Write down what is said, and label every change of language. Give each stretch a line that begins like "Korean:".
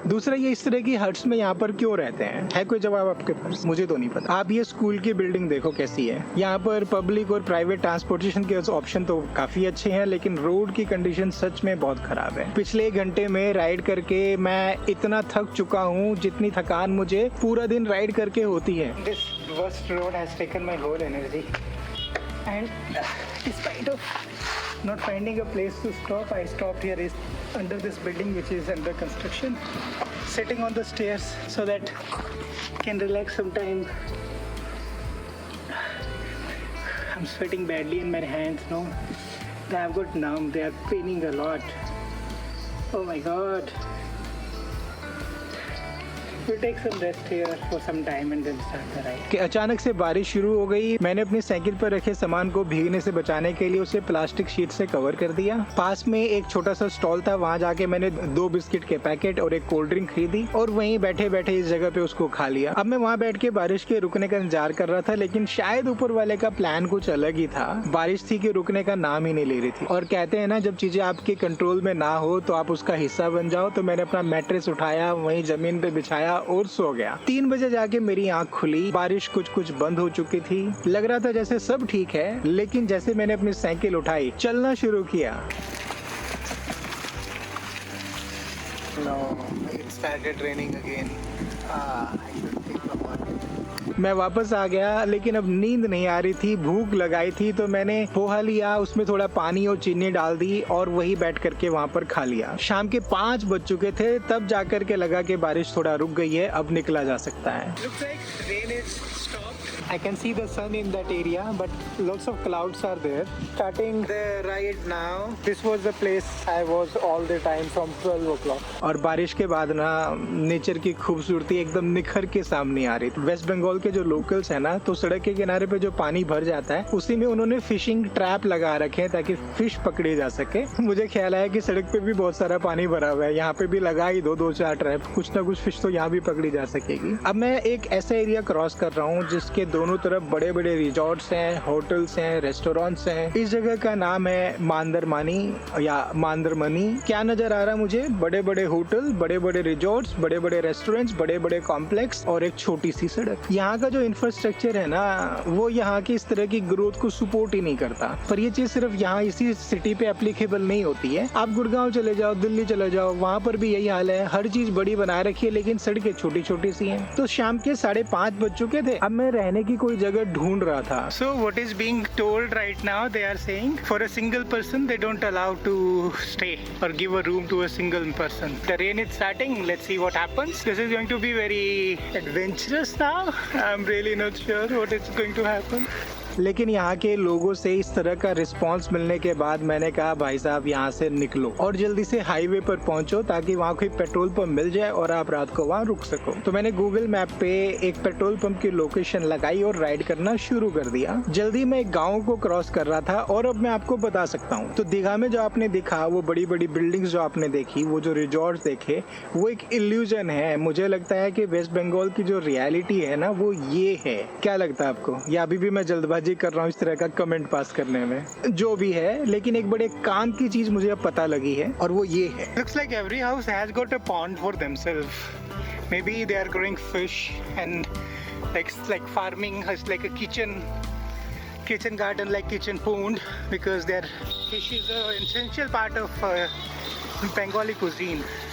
Hindi: दूसरा, ये इस तरह की हट्स में यहाँ पर क्यों रहते हैं? है कोई जवाब आपके पास? मुझे तो नहीं पता। आप ये स्कूल की बिल्डिंग देखो कैसी है। यहाँ पर पब्लिक और प्राइवेट ट्रांसपोर्टेशन के ऑप्शन तो काफी अच्छे हैं, लेकिन रोड की कंडीशन सच में बहुत खराब है। पिछले 1 घंटे में राइड करके मैं इतना थक चुका हूँ जितनी थकान मुझे पूरा दिन राइड करके होती है।
English: This worst road has taken my whole energy and despite of not finding a place to stop, I stopped here is under this building which is under construction, sitting on the stairs so that I can relax some time. I'm sweating badly in my hands, no? They have got numb, they are paining a lot. Oh my god. We'll take some rest here for some time and then start the ride.
Hindi: कि अचानक से बारिश शुरू हो गई। मैंने अपनी cycle पर रखे सामान को भीगने से बचाने के लिए उसे प्लास्टिक शीट से कवर कर दिया। पास में एक छोटा सा स्टॉल था, वहाँ जाके मैंने 2 बिस्किट के पैकेट और एक कोल्ड ड्रिंक खरीदी और वहीं बैठे बैठे इस जगह पे उसको खा लिया। अब मैं वहाँ बैठ के बारिश के रुकने का इंतजार कर रहा था, लेकिन शायद ऊपर वाले का प्लान कुछ अलग ही था। बारिश थी कि रुकने का नाम ही नहीं ले रही थी। और कहते हैं ना, जब चीजें आपके कंट्रोल में ना हो तो आप उसका हिस्सा बन जाओ। तो मैंने अपना मैट्रेस उठाया, वहीं जमीन पे बिछाया और सो गया। 3 बजे जाके मेरी आंख खुली। बारिश कुछ बंद हो चुकी थी। लग रहा था जैसे सब ठीक है, लेकिन जैसे मैंने अपनी साइकिल उठाई, चलना शुरू किया,
English: No, it started raining again. I should think about it.
Hindi: मैं वापस आ गया, लेकिन अब नींद नहीं आ रही थी, भूख लगाई थी, तो मैंने पोहा लिया, उसमें थोड़ा पानी और चीनी डाल दी और वही बैठ करके वहाँ पर खा लिया। शाम के 5 बज चुके थे, तब जाकर के लगा कि बारिश थोड़ा रुक गई है, अब निकला जा सकता है।
English: Looks like rain is stopped. I can see the sun in that area, but lots of clouds are there. Starting the ride now. This was the place I was all the time from 12 o'clock.
Hindi: और बारिश के बाद ना nature की खूबसूरती एकदम निखर के सामने आ रही थी। वेस्ट बंगाल के जो लोकल्स है ना, तो सड़क के किनारे पे जो पानी भर जाता है उसी में उन्होंने फिशिंग ट्रैप लगा रखे हैं ताकि फिश पकड़ी जा सके। मुझे ख्याल आया कि सड़क पे भी बहुत सारा पानी भरा हुआ है, यहाँ पे भी लगा ही दो 2-4 ट्रैप, कुछ ना कुछ फिश तो यहाँ भी पकड़ी जा सकेगी। अब मैं एक ऐसा एरिया क्रॉस कर रहा हूँ जिसके दोनों तरफ बड़े बड़े रिजॉर्ट्स हैं, होटल्स हैं, रेस्टोरेंट्स हैं। इस जगह का नाम है मांदरमानी या मांदरमनी। क्या नजर आ रहा है मुझे? बड़े बड़े होटल, बड़े बड़े रिजॉर्ट्स, बड़े बड़े रेस्टोरेंट्स, बड़े बड़े कॉम्प्लेक्स और एक छोटी सी सड़क। यहाँ का जो इंफ्रास्ट्रक्चर है ना, वो यहाँ की इस तरह की ग्रोथ को सपोर्ट ही नहीं करता। पर ये चीज सिर्फ यहाँ इसी सिटी पे एप्लीकेबल नहीं होती है। आप गुड़गांव चले जाओ, दिल्ली चले जाओ, वहाँ पर भी यही हाल है। हर चीज बड़ी बना रखी है, लेकिन सड़कें छोटी छोटी सी हैं। तो शाम के 5:30 बज चुके थे। अब मैं रहने की कोई जगह ढूंढ रहा था।
English: So what is being told right now, they are saying for a single person they don't allow to stay or give a room to a single person. The rain is starting, let's see what happens. This is going to be very adventurous now. I'm really not sure what is going to happen.
Hindi: लेकिन यहाँ के लोगों से इस तरह का response मिलने के बाद मैंने कहा भाई साहब यहाँ से निकलो और जल्दी से हाईवे पर पहुँचो ताकि वहाँ कोई पेट्रोल पंप मिल जाए और आप रात को वहाँ रुक सको। तो मैंने गूगल मैप पे एक पेट्रोल पंप की लोकेशन लगाई और राइड करना शुरू कर दिया। जल्दी मैं एक गाँव को क्रॉस कर रहा था और अब मैं आपको बता सकता हूँ। तो दीघा में जो आपने देखा, वो बड़ी बड़ी बिल्डिंग्स जो आपने देखी, वो जो रिजॉर्ट देखे, वो एक इल्यूजन है। मुझे लगता है कि वेस्ट बंगाल की जो रियलिटी है ना, वो ये है। क्या लगता है आपको? या अभी भी मैं जल्दबाजी कर रहा हूँ इस तरह का कमेंट पास करने में? जो भी है, लेकिन एक बड़े काम की चीज मुझे अब पता लगी है और वो ये है।
English: Looks like every house has got a pond for themselves. Maybe they are growing fish and like farming has like a kitchen garden, like kitchen pond, because their fish is an essential part of Bengali cuisine.